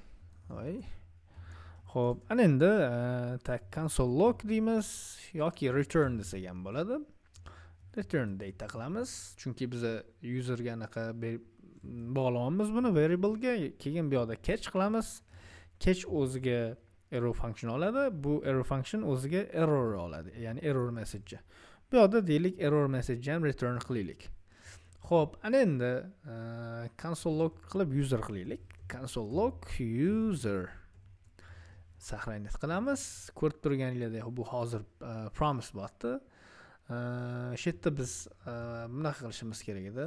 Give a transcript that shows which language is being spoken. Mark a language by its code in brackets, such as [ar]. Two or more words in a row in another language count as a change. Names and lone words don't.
[uz] Xo'p, ana endi tak [en] console log [uz] deymiz yoki return desak ham bo'ladi. [en] Return data [uz] qilamiz, chunki biz userga anaqa bog'layapmiz buni variable ga. Keyin bu yerda catch qilamiz. Catch o'ziga [en] error function [uz] oladi. Bu [en] error function [uz] o'ziga error oladi, ya'ni [en] error message. [uz] Bu yerda deylik [en] error message [uz] ham return qilaylik. Xo'p, ana endi [en] console log [uz] qilib user qilaylik. [en] Console log user [uz] saqlanib qilamiz. Ko'rib turganinglardek, bu hozir promise botdi. Shu yerda biz bunaqa qilishimiz kerak edi.